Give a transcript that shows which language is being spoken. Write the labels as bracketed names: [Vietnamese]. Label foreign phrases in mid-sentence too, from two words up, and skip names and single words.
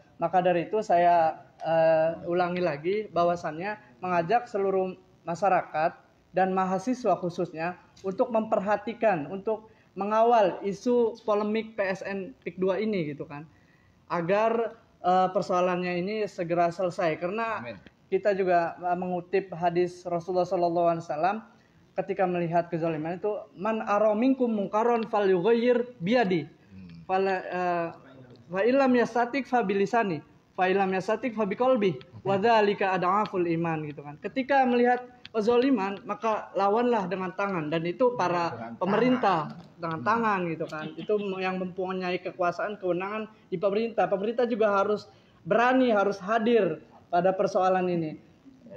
[Indonesian] Maka dari itu saya ulangi lagi bahwasannya mengajak seluruh masyarakat dan mahasiswa khususnya untuk memperhatikan, untuk mengawal isu polemik PSN PIK 2 ini gitu kan, agar persoalannya ini segera selesai. Karena kita juga mengutip hadis Rasulullah SAW ketika melihat kezaliman itu, [Arabic] من رأى منكم منكرا فليغير بيده، فإن لم يستطع فبلسانه، فإن لم يستطع فبقلبه، وذلك أضعف الإيمان [Indonesian] gitu kan. Ketika melihat kezaliman maka lawanlah dengan tangan, dan itu para pemerintah dengan tangan gitu kan. Itu yang mempunyai kekuasaan, kewenangan di pemerintah. Pemerintah juga harus berani, harus hadir pada persoalan ini.